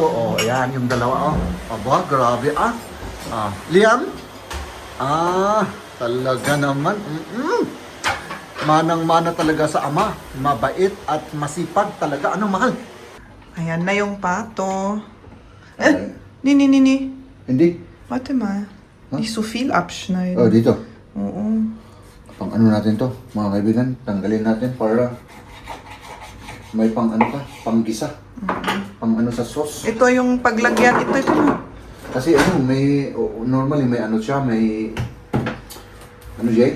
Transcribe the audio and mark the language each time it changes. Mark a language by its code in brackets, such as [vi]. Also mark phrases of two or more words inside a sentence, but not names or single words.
[tl] Oh, ayan yung dalawa. Aba, grabe Liam? Talaga naman. Manang-mana talaga sa ama. Mabait at masipag talaga. Ano, mahal? Ayan na yung pato. Nini. Hindi. [de] Warte mal. Nicht so viel abschneiden. [tl] Oh, dito. Oo. Pang ano natin to, mga kaibigan. Tanggalin natin para may pang ano ka, pang gisa. Pang ano sa sauce. Ito yung paglagyan. Ito. Kasi ano, may, normally may ano siya, may, ano Jay?